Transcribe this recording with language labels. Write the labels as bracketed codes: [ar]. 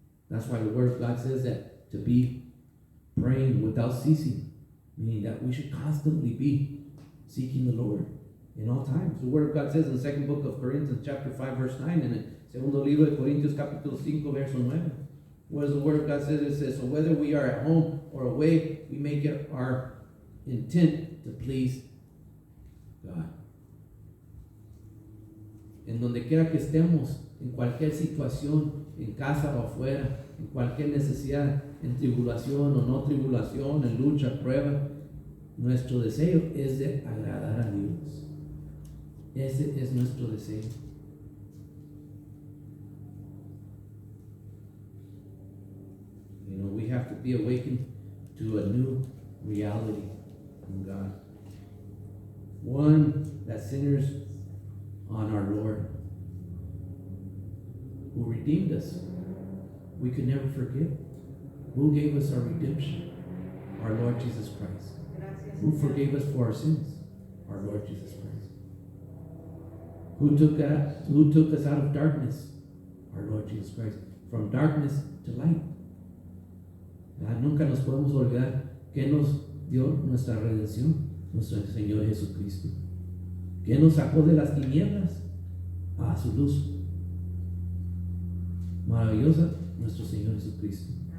[en] That's why the Word of God says that to be praying without ceasing, meaning that we should constantly be seeking the Lord in all times. The Word of God says in the second book of Corinthians, chapter 5, verse 9, and [es] el segundo libro de Corintios, capítulo 5, verso 9. [en] What does the Word of God say? It says, so whether we are at home or away, we make it our intent to please God. [es] En donde quiera que estemos, en cualquier situación, en casa o afuera, en cualquier necesidad, en tribulación o no tribulación, en lucha, prueba, nuestro deseo es de agradar a Dios. Ese es nuestro deseo. [en] You know, we have to be awakened to a new reality from God. One that centers on our Lord, who redeemed us. We could never forget. Who gave us our redemption? Our Lord Jesus Christ. Who forgave us for our sins? Our Lord Jesus Christ. Who took us out of darkness? Our Lord Jesus Christ. From darkness to light. [es] Nunca nos podemos olvidar que nos dio nuestra redención, nuestro Señor Jesucristo, que nos sacó de las tinieblas a su luz maravillosa, nuestro Señor Jesucristo.